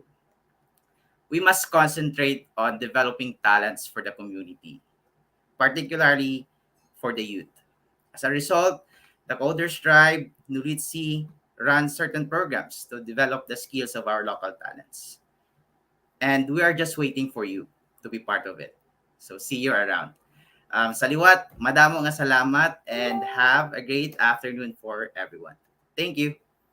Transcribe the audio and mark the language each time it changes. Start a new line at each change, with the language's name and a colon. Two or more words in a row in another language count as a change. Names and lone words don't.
English: We must concentrate on developing talents for the community, particularly for the youth. As a result, the Coders Tribe, NOLITC, runs certain programs to develop the skills of our local talents. And we are just waiting for you to be part of it. So see you around.
Hiligaynon: Sa liwat, madamo nga salamat
English: and have a great afternoon for everyone. Thank you.